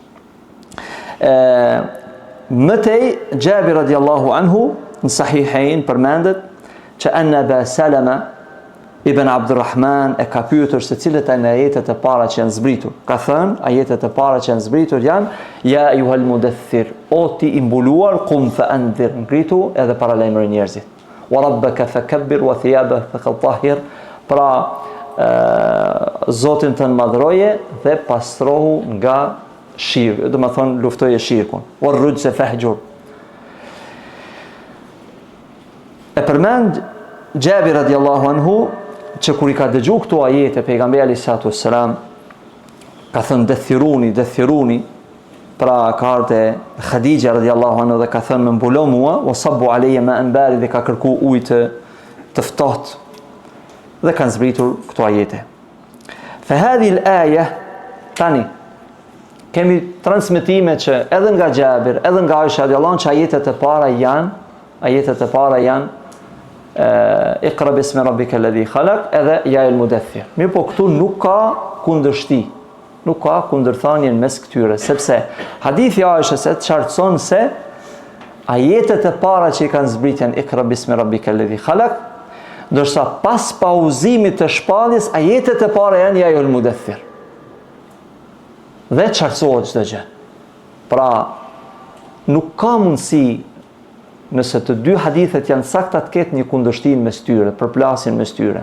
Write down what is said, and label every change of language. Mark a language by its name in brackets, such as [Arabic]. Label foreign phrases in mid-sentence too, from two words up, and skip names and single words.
[Albanian] Mëtej Xhabir [Arabic] رضي الله عنه [Albanian] në Sahihain përmendet që Aba Salama Ibn Abdurrahman e ka pyetur se cilët janë ajetet e para që janë zbritur. Ka thënë, ajetet e para që janë zbritur janë [Arabic] يا أيها المدثر, [Albanian] o ti i mbuluar, [Arabic] قم فأنذر, [Albanian] ngritu edhe paralajmëro njerëzit. [Arabic] وربك فكبر وثيابك فطهر, [Albanian] pra Zotin tënd madhroje dhe pastrohu nga shirku, do të thonë luftoje shirkun. [Arabic] والرجز فاهجر. [Albanian] E përmend Xhabir [Arabic] رضي الله عنه [Albanian] që kur i ka dëgju këto ajete pejgamberi [Arabic] عليه الصلاة والسلام [Albanian] ka thënë dethiruni, pra ka ardhe Khadija [Arabic] رضي الله عنه [Albanian] dhe ka thënë më mbulo mua, [Arabic] وصبوا علي ماء بارد, [Albanian] dhe ka kërku ujë të ftohtë, dhe kanë zbritur këto ajete. [Arabic] فهذه الآية, [Albanian] tani kemi transmetime që edhe nga Xhabir, edhe nga Aisha [Arabic] رضي الله عنها [Albanian] që ajetet e para janë [Arabic] اقرأ باسم ربك الذي خلق [Albanian] edhe [Arabic] يا أيها المدثر. [Albanian] Mirë, po këtu nuk ka kundërshti, nuk ka kundërthënie mes këtyre, sepse hadithi i Aishës e qartëson se ajetet e para që i kanë zbritjen [Arabic] اقرأ باسم ربك الذي خلق, [Albanian] ndërsa pas pauzimit të shpalljes ajetet e para janë [Arabic] يا أيها المدثر. [Albanian] Dhe qartësohet çdo gjë. Pra nuk ka mundësi nëse të dy hadithet janë sakta të ketë një kundërshtim mes tyre, përplasjen mes tyre.